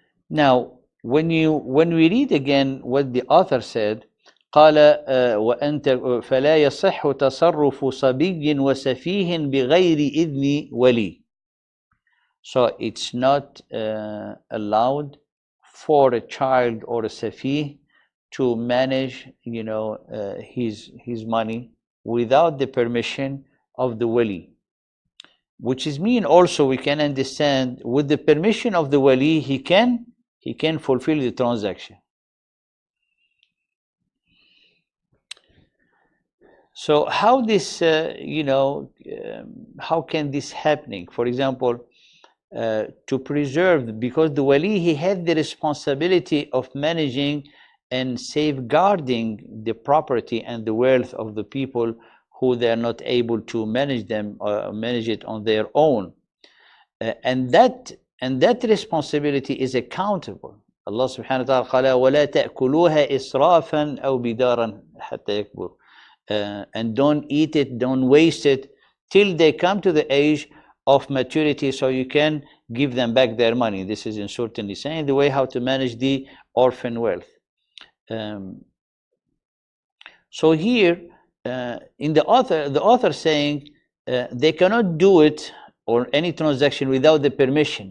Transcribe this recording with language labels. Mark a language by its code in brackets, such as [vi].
[en] Now, when we read again what the author said, [ar] قال وأنت فلا يصح تصرف صبي وسفيه بغير إذن ولي. [en] So it's not allowed for a child or a safi to manage, his money without the permission of the wali. Which is mean also we can understand with the permission of the wali he can fulfill the transaction. So how this, how can this happening? For example, to preserve, because the wali, he had the responsibility of managing and safeguarding the property and the wealth of the people who they are not able to manage them or manage it on their own. And that responsibility is accountable. Allah [ar] subhanahu wa ta'ala قال ولا تأكلوها إسرافا أو بدارا حتى يكبر. [en] And don't eat it, don't waste it till they come to the age of maturity, so you can give them back their money. This is in certainly saying the way how to manage the orphan wealth. So here, in the author saying they cannot do it or any transaction without the permission.